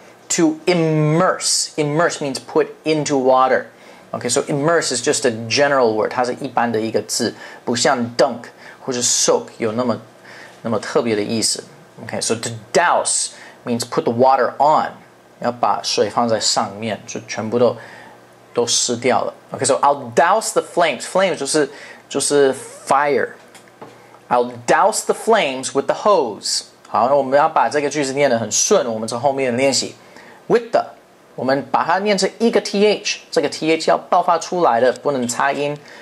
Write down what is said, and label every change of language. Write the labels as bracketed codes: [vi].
[en] To immerse. Immerse means put into water. Okay, so immerse is just a general word, [zh] 它是一般的一个字，不像 dunk 或是 soak 有那么特别的意思。 [en] Okay, so to douse means put the water on. [zh] 要把水放在上面，就全部都湿掉了。 [en] Okay, so I'll douse the flames. Flames [zh] 就是 [en] fire. I'll douse the flames with the hose. [zh] 好，那我们要把这个句子念得很顺，我们从后面练习。 [en] With the， [zh] 我们把它念成一个 th， 这个 th 要爆发出来的，不能擦音。